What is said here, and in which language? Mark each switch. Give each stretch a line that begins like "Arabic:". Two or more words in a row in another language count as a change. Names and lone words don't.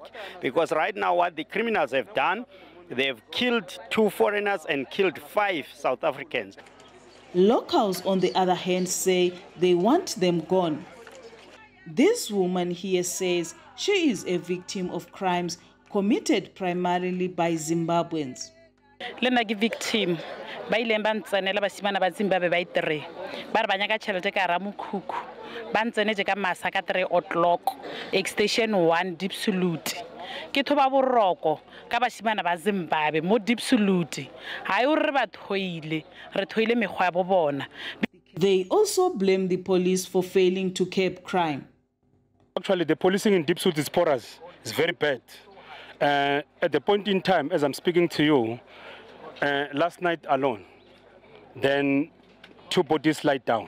English: Because right now what the criminals have done, they have killed 2 foreigners and killed 5 South Africans. Locals, on the other hand, say they want them gone. This woman here says she is a victim of crimes committed primarily by Zimbabweans.
Northern Sotho: Lena ke victim ba ile ba ntsenela basimana ba Zimbabwe ba itere ba re banyaka tšhelete ka ra mokhuku ba ntsenetse ka masa ka 3 o'clock extension 1 Diepsloot ke thoba boroko ka basimana ba Zimbabwe mo Diepsloot ha yo re ba thoile re thoile megwa ya bobona.
English: They also blame the police for failing to curb crime. Actually, the policing in Diepsloot is porous. It's very bad. At the point in time, as I'm speaking to you, last night alone, then 2 bodies lied down.